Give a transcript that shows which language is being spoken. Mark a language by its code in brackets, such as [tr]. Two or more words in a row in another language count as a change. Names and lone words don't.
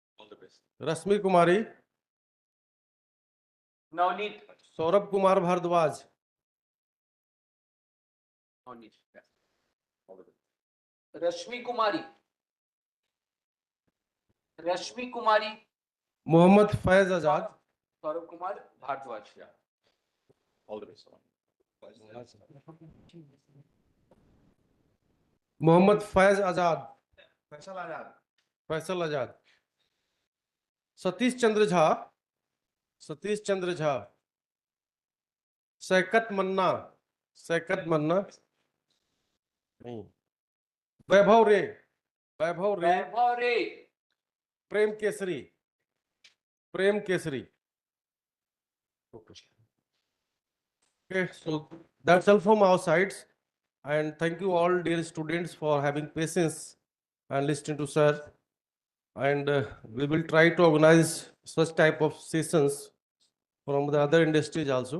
[en] Navneet. Saurabh Kumar Bhardwaj. Rashmi Kumari. मोहम्मद फैज आजाद, सौरभ कुमार भारद्वाज। Yeah. All the best. [hi] मोहम्मद फैज आजाद, फैसल आजाद, सतीश चंद्र झा, सतीश चंद्र झा, सैकत मन्ना, सैकत मन्ना नहीं, वैभव रे, वैभव रे, वैभव रे। प्रेम केसरी, प्रेम केसरी. [en] Okay, so that's all from our sides. And thank you all, dear students, for having patience and listening to sir. And we will try to organize such type of sessions from the other industries also.